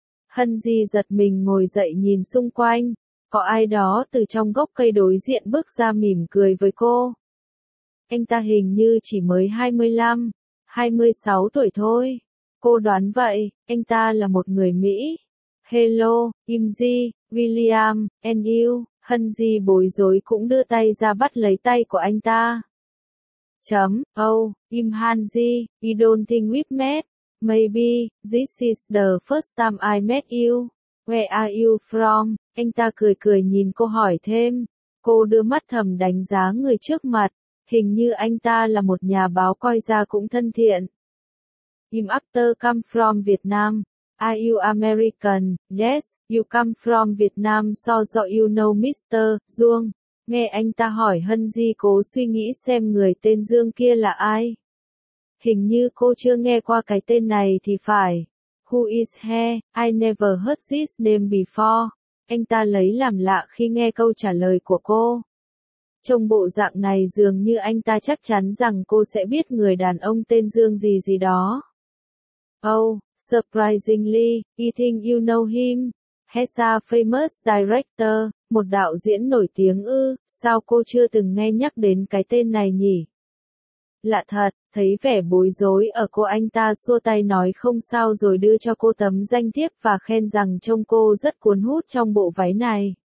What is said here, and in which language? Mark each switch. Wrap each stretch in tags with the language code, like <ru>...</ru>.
<vi>Hân Di giật mình ngồi dậy nhìn xung quanh, có ai đó từ trong gốc cây đối diện bước ra mỉm cười với cô. Anh ta hình như chỉ mới 25, 26 tuổi thôi. Cô đoán vậy, anh ta là một người Mỹ.</vi> <en>Hello, Im Di, William, and you.</en> <vi>Hân Di bối rối cũng đưa tay ra bắt lấy tay của anh ta.</vi> <en>Chấm, oh, Im Han Di, I don't think we've met. Maybe, this is the first time I met you. Where are you from?</en> <vi>Anh ta cười cười nhìn cô hỏi thêm. Cô đưa mắt thầm đánh giá người trước mặt. Hình như anh ta là một nhà báo coi ra cũng thân thiện.</vi> <en>Im actor come from Vietnam. Are you American? Yes, you come from Vietnam so do you know Mr. Duong?</en> <vi>Nghe anh ta hỏi, Hân Di cố suy nghĩ xem người tên Dương kia là ai. Hình như cô chưa nghe qua cái tên này thì phải.</vi> <en>Who is he? I never heard this name before.</en> <vi>Anh ta lấy làm lạ khi nghe câu trả lời của cô. Trong bộ dạng này dường như anh ta chắc chắn rằng cô sẽ biết người đàn ông tên Dương gì gì đó.</vi> <en>Oh, surprisingly, I think you know him. He's a famous director,</en> <vi>một đạo diễn nổi tiếng ư, sao cô chưa từng nghe nhắc đến cái tên này nhỉ? lạ thật, thấy vẻ bối rối ở cô anh ta xua tay nói không sao rồi đưa cho cô tấm danh thiếp và khen rằng trông cô rất cuốn hút trong bộ váy này.</vi>